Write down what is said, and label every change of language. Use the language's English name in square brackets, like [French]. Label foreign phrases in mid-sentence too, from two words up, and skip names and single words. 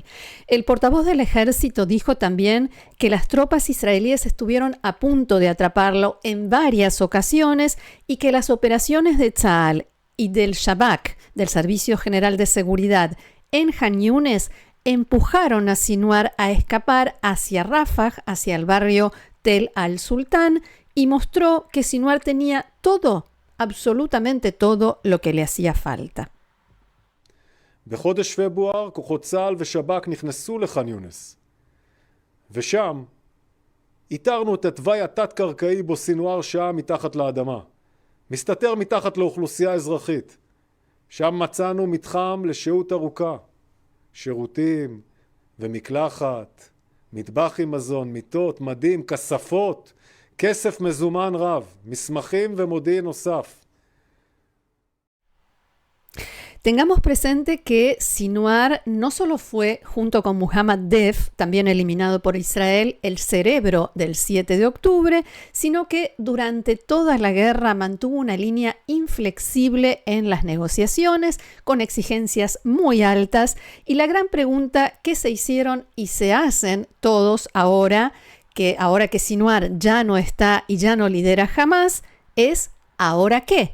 [Spanish] El portavoz del ejército dijo también que las tropas israelíes estuvieron a punto de atraparlo en varias ocasiones y que las operaciones de Tzal y del Shabak, del Servicio General de Seguridad, en Han Yunes empujaron a Sinuar a escapar hacia Rafah, hacia el barrio Tel al-Sultán, y mostró que Sinuar tenía todo, absolutamente todo lo que le hacía falta. [Hebrew] בחודש פברואר כוחות צה"ל ושב"כ נכנסו לח'אן יונס, ושם איתרנו את התוואי התת-קרקעי בו סינואר שהה מתחת לאדמה, מסתתר מתחת לאוכלוסייה אזרחית. שם מצאנו מתחם לשהות ארוכה, שירותים ומקלחת, מטבח עם מזון, מיטות, מדים, כספות, כסף מזומן רב, מסמכים ומודיעין נוסף. [Spanish] Tengamos presente que Sinwar no solo fue, junto con Muhammad Deif, también eliminado por Israel, el cerebro del 7 de octubre, sino que durante toda la guerra mantuvo una línea inflexible en las negociaciones, con exigencias muy altas, y la gran pregunta que se hicieron y se hacen todos ahora que Sinwar ya no está y ya no lidera Hamas, es ¿ahora qué?